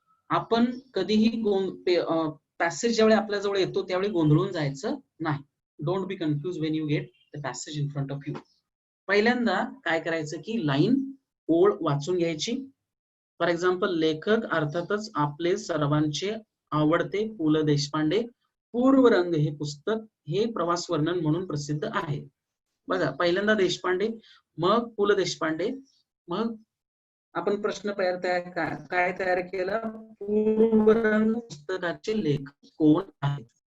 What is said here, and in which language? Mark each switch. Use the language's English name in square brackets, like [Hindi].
[Marathi] आपण कधीही पॅसेज ज्यावेळी आपल्या जवळ येतो त्यावेळी गोंधळून जायचं नाही. [English] Don't be confuse when you get the passage in front of you. [Marathi] पहिल्यांदा काय करायचं की लाईन, ओळ वाचून घ्यायची. [English] for example, [Marathi] लेखक अर्थातच आपले सर्वांचे आवडते पु ल देशपांडे. पूर्वरंग हे पुस्तक हे प्रवास वर्णन म्हणून प्रसिद्ध आहे. बघा, पहिल्यांदा देशपांडे, मग पु ल देशपांडे, मग आपण प्रश्न काय तयार केला, पूर्वरंग पुस्तकाचे लेखक कोण आहेत.